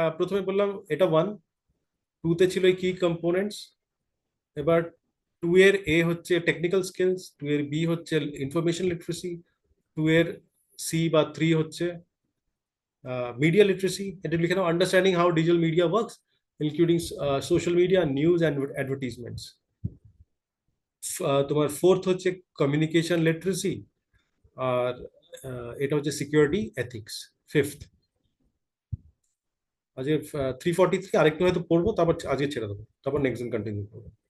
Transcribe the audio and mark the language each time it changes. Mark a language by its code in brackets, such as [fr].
[bn] প্রথমে বললাম এটা 1, 2 তে ছিল এই কি কম্পোনেন্টস। এবার 2 এর এ হচ্ছে টেকনিক্যাল স্কিলস, 2 এর বি হচ্ছে ইনফরমেশন লিটারেসি, 2 এর সি বা 3 হচ্ছে মিডিয়া লিটারেসি। এটা লিখে নাও, [en] Understanding how digital media works including social media, news and advertisements. [bn] তোমার ফোর্থ হচ্ছে কমিউনিকেশন লিটারেসি, আর এটা হচ্ছে সিকিউরিটি এথিক্স ফিফথ। আজকে 343 আরেকটু হয়তো পড়বো, তারপর আজকে ছেড়ে দেবো, তারপর নেক্সট দিন কন্টিনিউ করবো।